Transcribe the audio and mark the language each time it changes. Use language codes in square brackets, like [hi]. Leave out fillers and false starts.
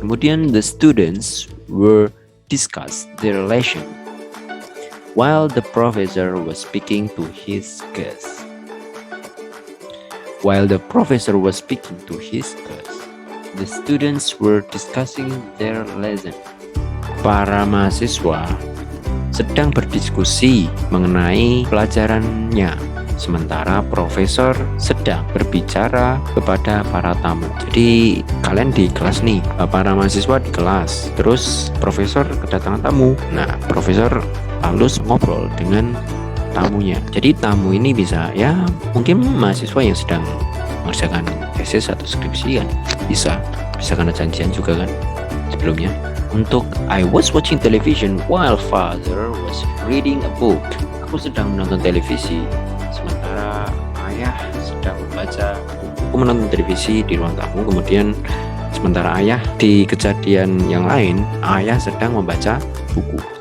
[en] Kemudian the students were discuss their lesson while the professor was speaking to his class. While the professor was speaking to his class, the students were discussing their lesson. [id] Para mahasiswa sedang berdiskusi mengenai pelajarannya, sementara profesor sedang berbicara kepada para tamu. Jadi kalian di kelas nih, para mahasiswa di kelas, terus profesor kedatangan tamu. Nah, profesor harus ngobrol dengan tamunya. Jadi tamu ini bisa ya mungkin mahasiswa yang sedang mengerjakan tesis atau skripsi kan, bisa karena janjian juga kan sebelumnya. [en] Untuk I was watching television while father was reading a book. [id] Aku sedang menonton televisi sementara ayah sedang membaca buku. Aku menonton televisi di ruang tamu, kemudian sementara ayah di kejadian yang lain, ayah sedang membaca buku.